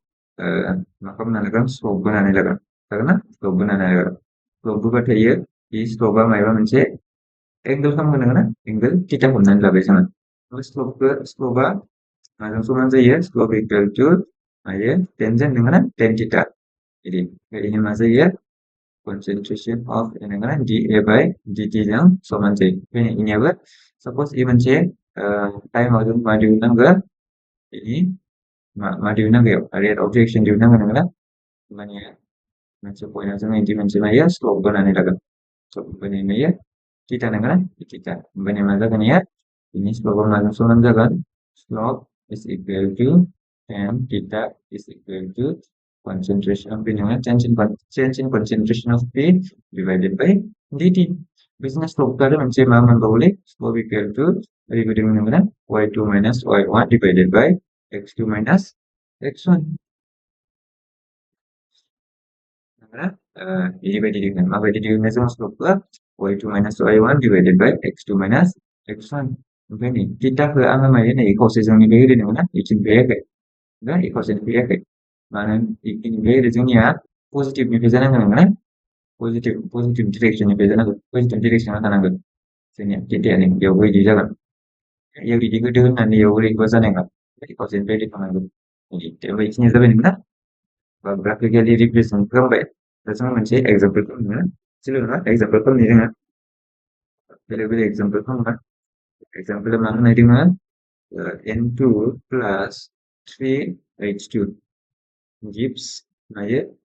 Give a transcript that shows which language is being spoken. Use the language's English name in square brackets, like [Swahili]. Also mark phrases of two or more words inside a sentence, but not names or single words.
[Bodo] स्लप बोनानै लागोन जागोन ना स्लप बोनानै लागोन स्लप बोबाय थायो बे स्लपआ माबा मोनसे एंगल खालामगोन नोङो एंगल थीटा हमनानै लाबाय जोङो स्लपआ माजों समान जायो [English] slope equal to [Bodo] मायो टेनजों नोङो टेन थीटा बिदिनो मा जायो [English] concentration of dA by dt [Bodo] जों समान जायो बेनियाबो सपोज इ मोनसे टाइमाव जों मा दिहुननांगौ ini दिहुननांगौ [English] rate of reaction [Bodo] दिहुननांगौ नोङो माने मोनसे पइन्टआव जों इदि मोनसे मायो स्लप बोनानै लागोन स्लप बोनानै मायो थीटा नोङो थीटा ओमफ्राय मा जागोन इयो ini स्लपआ माजों समान जागोन स्लप [English] is equal to tan theta is equal to concentration of P [Bodo] नोङो [English] change in concentration of P divided by dt [Bodo] बिदिनो स्लप आरो मोनसे मा मोनबावोलै [English] slope equal to [Bodo] ओरैबायदि मोनोमोन [English] y2 minus y1 divided by x2 minus x1 [Bodo] बेबायदि दिहुनो माबायदि दिहुनो जों स्लपखौ [English] y2 minus y1 divided by x2 minus x1 [Bodo] ओमफ्राय नै थीटाखौ आङो मायो नै खावसेजोंनिफ्राय होदोंमोन ना इथिंनिफ्राय होयाखै ना खावसेनिफ्राय होयाखै मानो इथिंनिफ्राय ओरै जोंनिया पजिटिभनिफ्राय जानांगोन ना पजिटिभ डिरेक्सननिफ्राय जानांगोन पजिटिभ डिरेक्सनाव थानांगोन जोंनिया थीटायानो बेयावबो इदि जागोन इयाव इदि होदो होननानै इयाव ओरैबो जानाय नङा खावसेनिफ्राय ओरै थांनांगोन बेखिनिया जाबाय नोंना बा [English] graphically represent [Bodo] खालामबाय दा जों मोनसे एग्जाम्पल खालामनो सिल' नङा एग्जाम्पल खालामनि जोङो बेलेग एग्जाम्पल खालामगोन एग्जाम्पल मा होनाय दोङो [English] n2 plus 3h2 gives [Bodo] मायो